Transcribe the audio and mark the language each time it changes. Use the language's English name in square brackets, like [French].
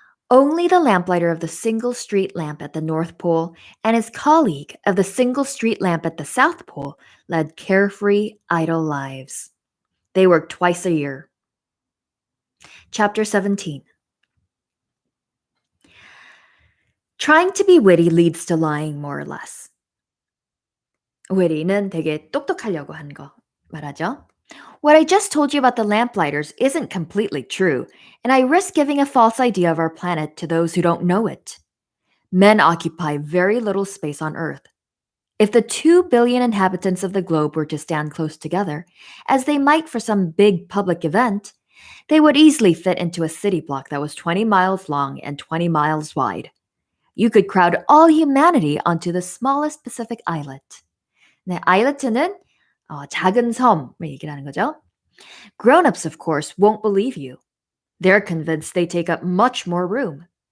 [English] Only the lamplighter of the single street lamp at the North Pole and his colleague of the single street lamp at the South Pole led carefree, idle lives. They worked twice a year. Chapter 17. Trying to be witty leads to lying more or less. [Korean] witty는 되게 똑똑하려고 한 거 말하죠. [English] What I just told you about the lamplighters isn't completely true, and I risk giving a false idea of our planet to those who don't know it. Men occupy very little space on Earth. If the 2 billion inhabitants of the globe were to stand close together, as they might for some big public event, they would easily fit into a city block that was 20 miles long and 20 miles wide. You could crowd all humanity onto the smallest Pacific islet. [Korean] 네, islet는 작은 섬을 얘기하는 거죠. [English] Grown-ups, of course, won't believe you. They're convinced they take up much more room.